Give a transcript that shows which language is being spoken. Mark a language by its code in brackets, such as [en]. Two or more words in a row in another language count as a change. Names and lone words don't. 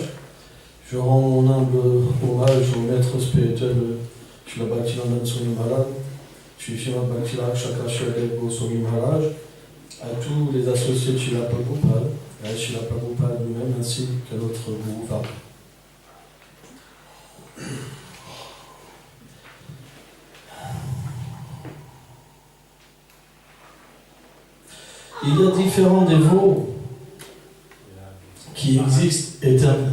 [fr] Je rends mon humble hommage au maître spirituel Srila Bhaktivedanta Swami Maharaj, Srimad Bhakti Shakashadev Goswami Maharaj, à tous les associés de Srila Prabhupada, à Srila Prabhupada lui-même, ainsi qu'à notre Guru Varma. Il y a différents dévots qui existent éternellement.